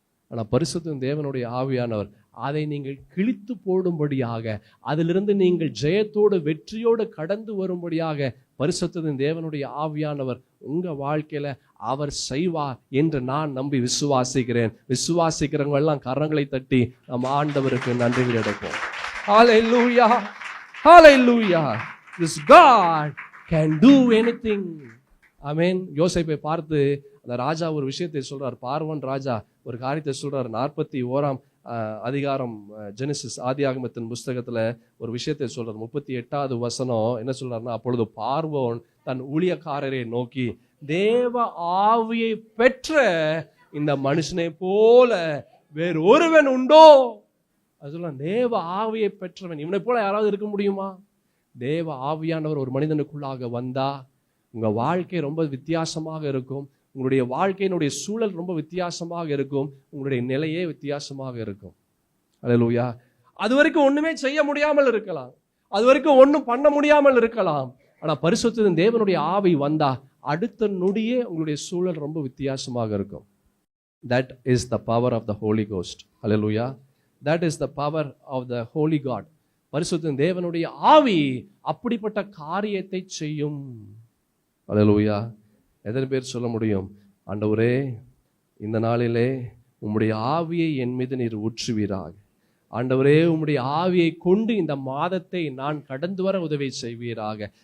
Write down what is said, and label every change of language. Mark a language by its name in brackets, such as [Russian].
[Tamil] ஆனால் பரிசுத்த தேவனுடைய ஆவியானவர் அதை நீங்கள் கிழித்து போடும்படியாக, அதிலிருந்து நீங்கள் ஜெயத்தோடு வெற்றியோடு கடந்து வரும்படியாக பரிசுத்த தேவனுடைய ஆவியானவர் உங்க வாழ்க்கையில அவர் செய்வார் என்று நான் நம்பி விசுவாசிக்கிறேன். விசுவாசிக்கிறவங்க எல்லாம் கரங்களை தட்டி நம் ஆண்டவருக்கு நன்றிகள் எடுப்போம். Hallelujah. Hallelujah. [English] This God can do anything. Amen. [Tamil] யோசேப்பை பார்த்து அந்த ராஜா ஒரு விஷயத்தை சொல்றார். பார்வோன் ராஜா ஒரு காரியத்தை சொல்றார். 41ஆம் அதிகாரம் ஜெனிசிஸ் ஆதியாகமத்தின் புஸ்தகத்துல ஒரு விஷயத்தை சொல்றார். 38வது வசனம் என்ன சொல்றாருன்னா, அப்பொழுது பார்வோன் தன் ஊழியக்காரரை நோக்கி, தேவ ஆவியை பெற்ற இந்த மனுஷனை போல வேறு ஒருவன் உண்டோ? அது சொல்லலாம். தேவ ஆவியை பெற்றவன் இவனை போல யாராவது இருக்க முடியுமா? தேவ ஆவியானவர் ஒரு மனிதனுக்குள்ளாக வந்தா உங்க வாழ்க்கை ரொம்ப வித்தியாசமாக இருக்கும். உங்களுடைய வாழ்க்கையினுடைய சூழல் ரொம்ப வித்தியாசமாக இருக்கும். உங்களுடைய நிலையே வித்தியாசமாக இருக்கும். அல்லேலூயா. அது வரைக்கும் ஒண்ணுமே செய்ய முடியாமல் இருக்கலாம். அது வரைக்கும் ஒன்றும் பண்ண முடியாமல் இருக்கலாம். ஆனா பரிசுத்த தேவனுடைய ஆவி வந்தா அடுத்த நொடியே உங்களுடைய சூழல் ரொம்ப வித்தியாசமாக இருக்கும். [English] That is the power of the Holy Ghost. Hallelujah. That is the power of the Holy God. [Tamil] பரிசுத்த தேவனுடைய ஆவி அப்படிப்பட்ட காரியத்தை செய்யும். Hallelujah. எத்தனை பேர் சொல்ல முடியும், ஆண்டவரே இந்த நாளிலே உம்முடைய ஆவியை என் மீது நீர் ஊற்றுவீராக. ஆண்டவரே உம்முடைய ஆவியை கொண்டு இந்த மாதத்தை நான் கடந்து வர உதவி செய்வீராக.